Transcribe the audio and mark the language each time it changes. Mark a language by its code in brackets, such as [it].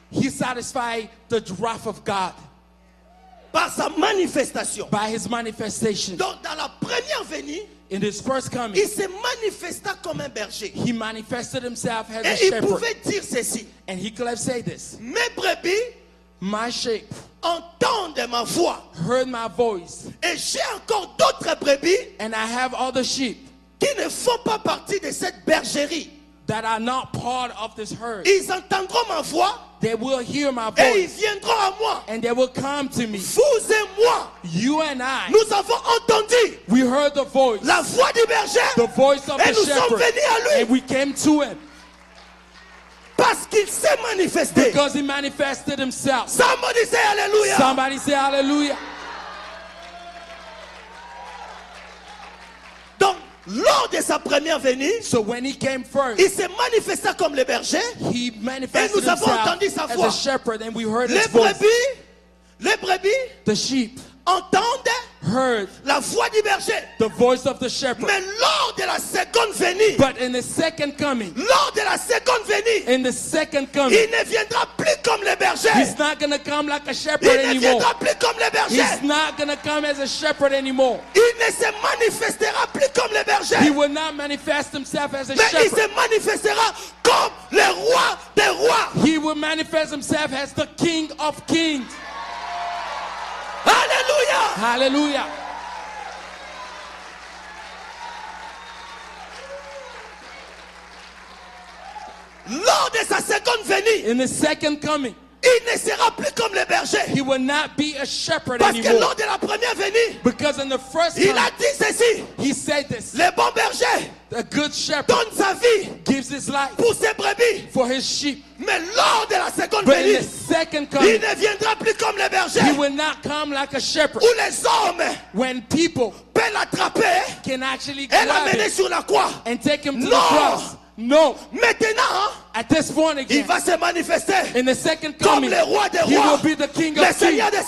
[en] he satisfied the wrath of God [fr] Par sa manifestation. [en] by his manifestation. [fr] Donc dans la première venue, [en] In his first coming, [fr] il se manifesta comme un berger. [en] he manifested himself as a [fr] Et il [en] shepherd. [fr] pouvait dire ceci. [en] And he could have said this: [fr] Mes brebis [en] my sheep [fr] entendent ma voix. [en] heard my voice, [fr] Et j'ai encore d'autres brebis [en] and I have other sheep [fr] qui ne font pas partie de cette bergerie. [en] that are not part of this herd. [fr] Ils entendront ma voix [en] They will hear my [fr] et ils [en] voice, [fr] viendront à moi. [en] and they will come to me. [fr] Vous et moi, [en] You and I, [fr] nous avons entendu [en] we heard the voice, [fr] la voix du berger [en] the voice of [fr] et nous sommes [en] shepherd, [fr] venus à lui [en] and we came to him [fr] parce qu'il s'est manifesté. [en] because he manifested himself. Somebody say hallelujah. Somebody say hallelujah. [fr] Donc, lors de sa première venue, [en] So when he came first, [fr] il s'est manifesté comme le berger. [en] he manifested [fr] Et nous avons [en] himself [fr] entendu sa [en] as [fr] voix. [en] a shepherd, and we heard [fr] Les [en] his voice. [fr] brebis [en] The sheep [fr] entendent [en] heard [fr] la voix du berger. [en] the voice of the shepherd. [fr] Mais lors de la seconde venue, [en] But in the second coming, [fr] lors de la seconde venue, [en] in the second coming, [fr] il ne viendra plus comme le berger. [en] he's not going to come like a shepherd [fr] Il ne [en] anymore. [fr] viendra plus comme le berger. [en] He's not going to come as a shepherd anymore. [fr] Il ne se manifestera plus comme le berger. [en] He will not manifest himself as a [fr] Mais il [en] shepherd. [fr] se manifestera comme le roi des rois. [en] He will manifest himself as the King of Kings. [fr] Alléluia. [en] Hallelujah. [fr] Lors de sa seconde venue, [en] In the second coming, [fr] il ne sera plus comme le berger. [en] he will not be a shepherd [fr] Parce que [en] anymore. [fr] lors de la première venue, [en] Because in the first [fr] il [en] coming, [fr] a dit ceci. [en] he said this: [fr] Le bon berger [en] the good shepherd [fr] donne sa vie [en] gives his life [fr] pour ses brebis. [en] for his sheep. [fr] Mais lors de la seconde [en] But in [fr] venue, [en] the second [fr] il [en] coming, [fr] ne viendra plus comme le berger. [en] he will not come like a shepherd. [fr] Où les hommes [en] When people [fr] peuvent l'attraper [en] can actually [fr] et [en] grab [fr] l'amener [en] him [fr] sur la croix. [en] and take him to the No. cross. No. [fr] Maintenant, [en] At this point [fr] il [en] again, [fr] va se manifester [en] in the second [fr] comme [en] coming, [fr] le roi des [en] he [fr] rois, [en] will be the King [fr] le [en] of [fr] Seigneur [en] Kings,